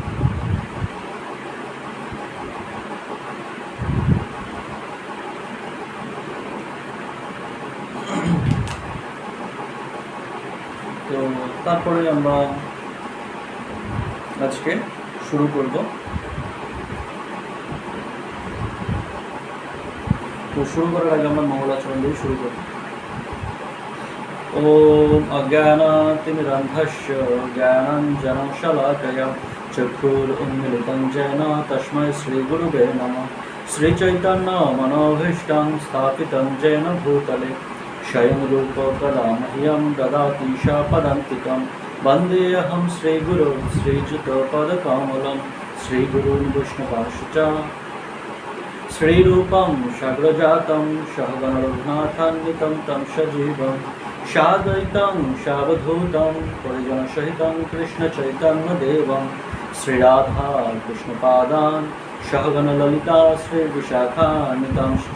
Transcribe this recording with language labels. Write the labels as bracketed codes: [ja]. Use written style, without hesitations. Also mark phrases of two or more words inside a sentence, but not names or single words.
[bn] তো তারপরে আমরা আজকে শুরু করব। তো শুরু করার আগে আমরা মঙ্গলাচরণ দিয়ে শুরু করব। [sa] ওম অজ্ঞানাতিমিরন্ধস্য জ্ঞানাঞ্জনশলাকয়া চক্ষুरुन्मीलितं येन तस्मै श्रीगुरुवे नमः। श्रीचैतन्यमनोभीष्टं स्थापितं येन भूतले स्वयं रूप कदा मह्यं ददाति पदान्तिकं। वन्देऽहं श्रीगुरो श्रीयुतपदकमलं श्रीगुरून् वैष्णवांश्च श्रीरूपं साग्रजातं सहगण रघुनाथान्वितं तं सजीवं साद्वैतं सावधूतं परिजनसहितं कृष्णचैतन्यदेवं श्रीराधा कृष्णपादान् सहगण ललिता श्रीविशाखान्वितांश्च।